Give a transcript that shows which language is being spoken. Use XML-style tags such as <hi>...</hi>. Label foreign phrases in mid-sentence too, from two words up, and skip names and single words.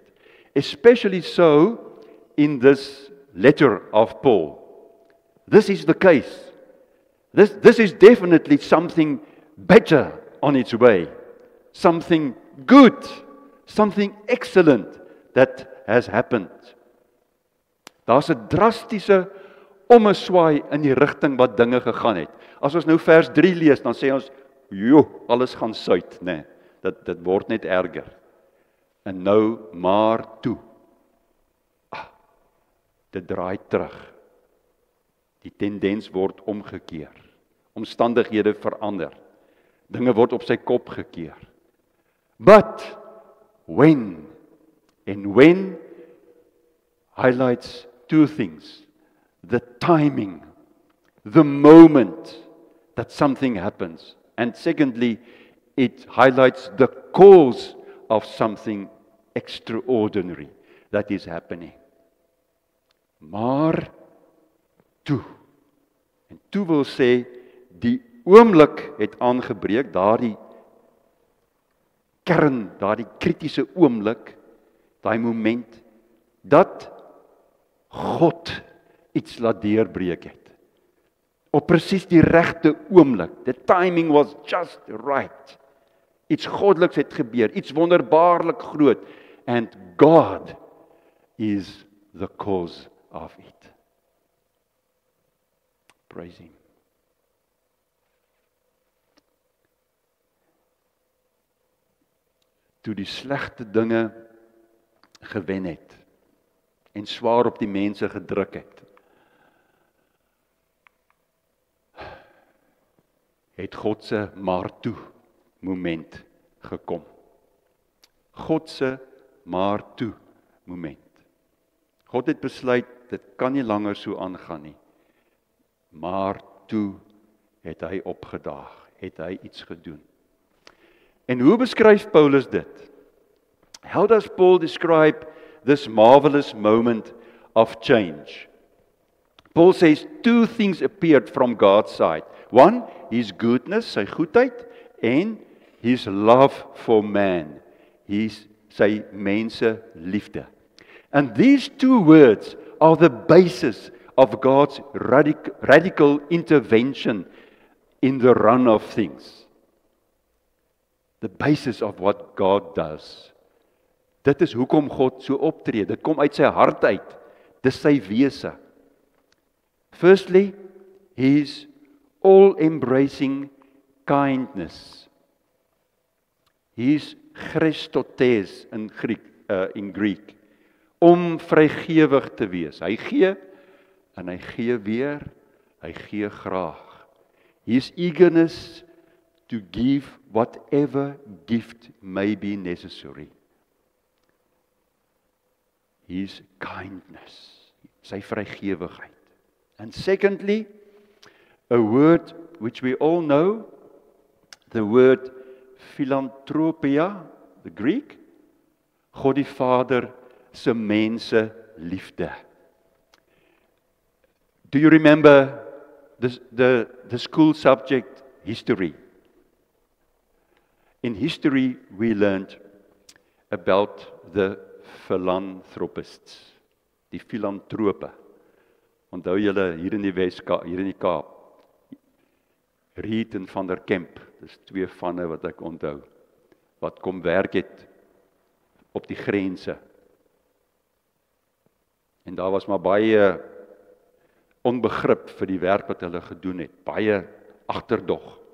<en>Especially so in this letter of Paul. This is the case. This is definitely something better on its way. Something good, something excellent that has happened.</en> <af>Daar's 'n drastiese ommeswaai in die rigting wat dinge gegaan het. As ons nou vers 3 lees, dan sê ons, "Jo, alles gaan suid, né? Dit word net erger." En nou maar toe. Dit draai terug. Die tendens word omgekeer. Omstandighede verander. Dinge word op sy kop gekeer.</af> <en>But when highlights two things. The timing, the moment that something happens. And secondly, it highlights the cause of something extraordinary that is happening.</en> <af>Maar toe. En toe wil sê, die oomblik het aangebreek, daardie kern, daardie kritiese oomblik, daai moment, dat God iets laat deurbreek het. Op presies die regte oomblik.</af> <en>The timing was just right.</en> <af>Iets goddeliks het gebeur, iets wonderbaarlik groot.</af> <en>And God is the cause of it. Praise Him.</en> <af>Toe die slegte dinge gewen het en swaar op die mense gedruk het God se maar toe moment gekom. God se maar toe moment. God het besluit, dit kan nie langer so aangaan nie. Maar toe het hy opgedaag, het hy iets gedoen. En hoe beskryf Paulus dit?</af> <en>How does Paul describe this marvelous moment of change? Paul says two things appeared from God's side. One, His goodness,</en> <af>sy goedheid, en</af> <en>His love for man,</en> <af>sy mense liefde.</af> <en>And these two words are the basis of God's radical intervention in the run of things. The basis of what God does.</en> <af>Dit is hoekom God so optree. Dit kom uit sy hart uit. Dis sy wese.</af> <en>Firstly, His all-embracing kindness. His Christotes in Greek.</en> <af>Om vrygewig te wees. Hy gee en hy gee weer. Hy gee graag.</af> <en>His eagerness to give whatever gift may be necessary. His kindness,</en> <af>sy vrygewigheid.</af> <en>And secondly, a word which we all know, the word philanthropia, the Greek,</en> <af>God die Vader se mense liefde.</af> <en>Do you remember the school subject history? In history, we learned about the philanthropists.</en> <af>die filantrope. Onthou julle hier in die Weskaap, hier in die Kaap, Reed en Van der Kemp, dis 2 vanne wat ek onthou, wat kom werk het op die grense. En daar was maar baie onbegrip vir die werk wat hulle gedoen het, baie agterdog.</af>